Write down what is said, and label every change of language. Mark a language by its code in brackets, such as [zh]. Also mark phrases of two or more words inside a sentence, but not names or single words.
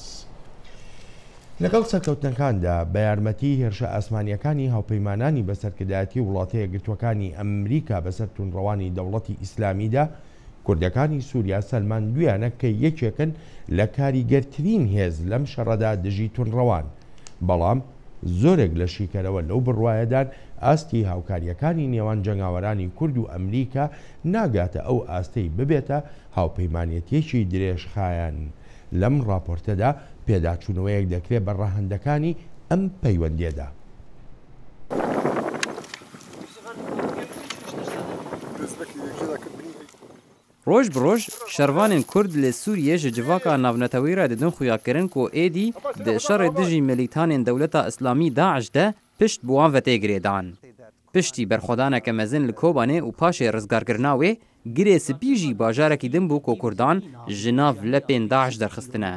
[ckb] لەگەڵ سەرکەوتنەکاندا بە یارمەتی هێرشە ئاسمانیەکانی هاوپەیمانانی بەسەرکردایەتی وڵاتەیە گرتوەکانی ئەمریکا بەسەر تونڕەوانی دەوڵەتی ئیسلامیدا کوردەکانی سووریا سەلمان دویانە کە یەکێکن لە کاریگەرترین هێز لەم شەڕەدا دژی تونڕەوان بەڵام زۆرێک لە شیکەرەوە لەو بڕوایەدان ئاستی هاوکاریەکانی نێوان جەنگاوەرانی کورد و ئەمریکا ناگاتە ئەو ئاستەی ببێتە هاوپەیمانێتیەکی درێژخایەن. لەم راپۆرتەدا پێداچوونەوەیەک دەکرێت بە ڕاهەندەکانی ئەم پەیوەندیەدا. [ku] ڕۆژ بڕۆژ شەروانên کورد لە سووریێ ji civaka navnetewî re didin xuyakirin ku êdî di şerê dijî melîtanên dewleta Îslamî Daeş de pişt bi wan vetêgirêdan. Piştî berxwedaneke mezin li Kobanê û paşê rizgarkirina wê girê spî jî bajarekî din bû ku Kurdan ji nav lepên Daeş derxistine.